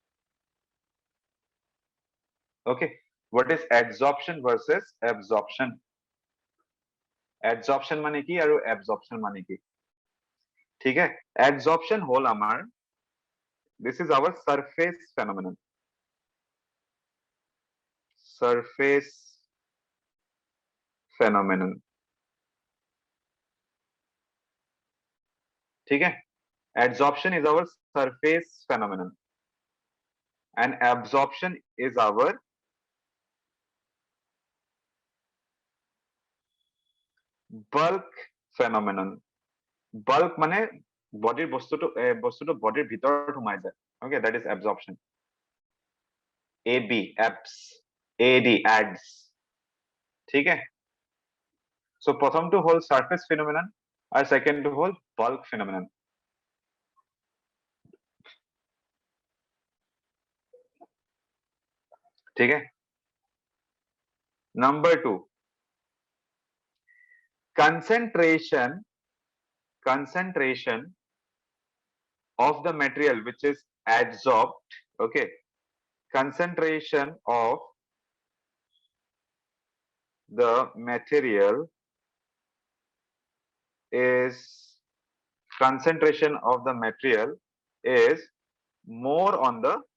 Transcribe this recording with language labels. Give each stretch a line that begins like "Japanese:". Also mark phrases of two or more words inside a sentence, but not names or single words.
English: Okay, what is adsorption versus absorption?
Assamese: Adsorption মানে কি আৰু absorption মানে কি ঠিক আছে adsorption হল আমাৰ
English: this is our surface phenomenon surface phenomenon
Hindi: ठीक है
English: adsorption is our surface phenomenon and absorption is our bulk phenomenon bulk
Assamese: মানে বডিৰ বস্তুটো বডিৰ ভিতৰত সোমাই যায়
English: okay that is absorption
Assamese: ab abs ad ads ঠিক আছে so প্ৰথমটো হল
English: surface phenomenon
Assamese: আৰু secondটো হল
English: bulk phenomenon
Hindi: ठीक है
Assamese: number 2
English: concentration of the material which is adsorbed okay concentration of the material is concentration of the material is more on the